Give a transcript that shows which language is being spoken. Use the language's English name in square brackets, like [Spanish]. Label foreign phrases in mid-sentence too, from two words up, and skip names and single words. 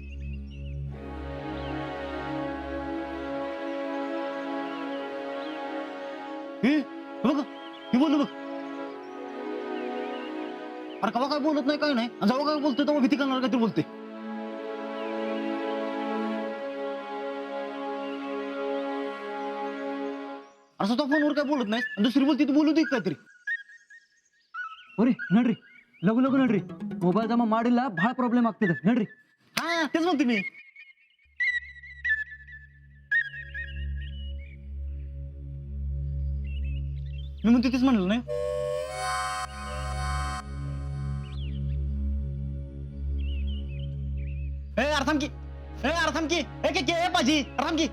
[Marathi] बघ हे बोलू बघ. अरे कवा काय बोलत नाही काय नाही, जेव्हा काय बोलतोय तेव्हा भीती करणार काहीतरी बोलते. असं तो फोनवर काय बोलत नाही, दुसरी बोलते तू बोलू दे काहीतरी. [Kannada] ಒರಿ ನಡ್ರಿ ಲಗು ಲಗು ನಡ್ರಿ, ಮೊಬೈಲ್ ಜಮಾ ಮಾಡಿಲ್ಲ, ಬಹಳ ಪ್ರಾಬ್ಲಮ್ ಆಗ್ತದೆ, ನಡ್ರಿ. [Marathi] हा तेच म्हणते मी. म्हणते तेच म्हणलं नाही. अरे थांब की, ए पाजी थांब की.